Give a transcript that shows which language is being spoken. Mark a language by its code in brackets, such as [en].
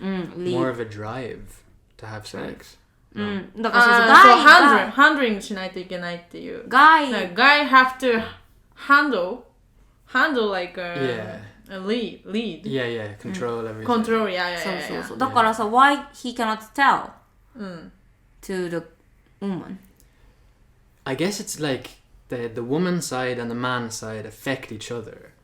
[en] more of a drive to have sex. [ja] だからハンドリングしないといけないっていう [en] guy have to handle like a lead Yeah, control everything. control [ja] そうだからさ [en] why he cannot tell to the woman I guess it's like the woman side and the man side affect each other.